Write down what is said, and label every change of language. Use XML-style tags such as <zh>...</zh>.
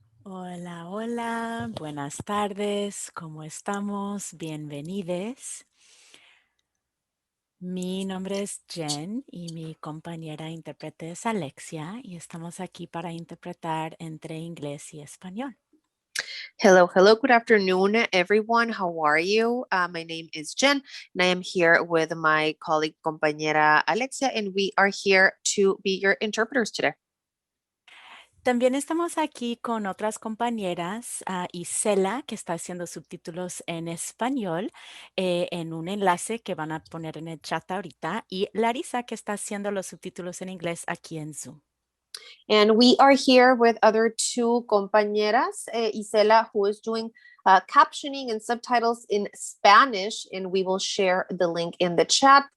<es>Hola, hola, buenas tardes, ¿cómo estamos? Bienvenidos. Mi nombre es Jen y mi compañera intérprete es Alexia y estamos aquí para interpretar entre inglés y español.</es> <en>Hello, good afternoon, everyone. How are you? My name is Jen, and I am here with my colleague, compañera Alexia, and we are here to be your interpreters today.</en> <es>También estamos aquí con otras compañeras, Isela, que está haciendo subtítulos en español en un enlace que van a poner en el chat ahorita, y Larisa, que está haciendo los subtítulos en inglés aquí en Zoom.</es> <en>And we are here with other two compañeras, Isela, who is doing captioning and subtitles in Spanish, and we will share the link in the chat.</en>